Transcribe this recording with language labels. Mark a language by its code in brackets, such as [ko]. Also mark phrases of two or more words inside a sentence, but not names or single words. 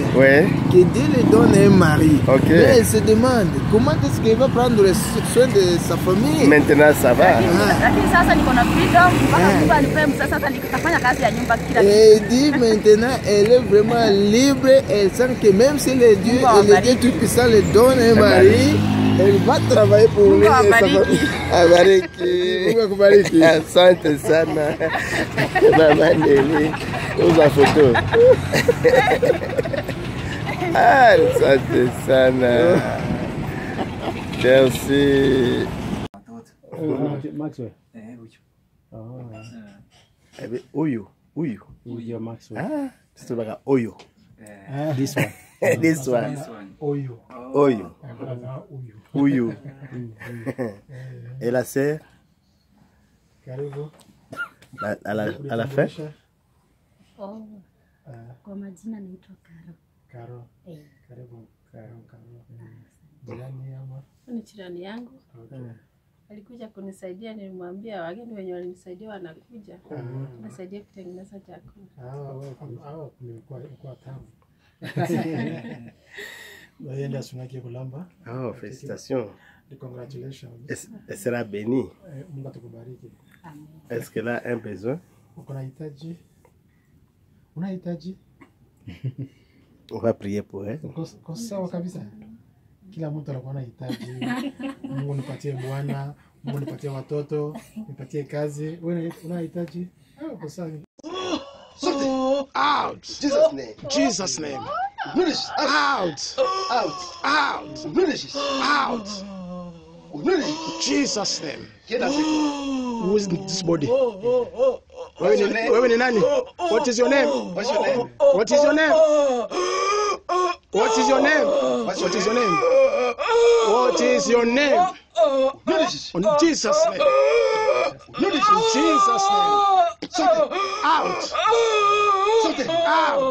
[fr] Que Dieu lui donne un mari. Mais elle se demande, comment est-ce qu'elle va prendre soin de sa famille? Maintenant ça va. Et dit maintenant, elle est vraiment libre. Elle sent que même si le Dieu Tout-Puissant le donne un mari, elle va travailler pour lui. [sw] Abariki. Asante sana. Mama Nelly, uza photo. Asante sana. [fr] Merci. Maxwell. Oyo. Maxwell. C'est pas Oyo. [en] This one. This one. [fr] Oyo. Et la sœur? À la fin? [sw] Kwa majina naitwa Karo. Ni jirani yangu. Alikuja kunisaidia, nilimwambia wageni wenye walinisaidia wanakuja. Nasaidia kutengeneza chakula. Kwa tamu. Naenda sunaki kulamba. [fr] Oh, félicitations. [en] Congratulations. [fr] Elle sera bénie. [sw] Mungu atukubariki. [fr] Est-ce qu'elle a un besoin? [sw] Unahitaji? [fr] On va prier pour elle. [sw] Kwa sawa kabisa. Kila mtu anakuwa anahitaji. Mungu nipatie bwana, Mungu nipatie watoto, nipatie kazi. Wewe unahitaji? Kwa sawa. [en] Out. Jesus name. Jesus name. Out. Out. Out. Out. Jesus name. Who is in this body? [sw] Wewe ni nani? [en] What is your name? What's your name? What is your name? What is your name? What is your name? What is your name? In Jesus' name. In Jesus' name. Out. Out.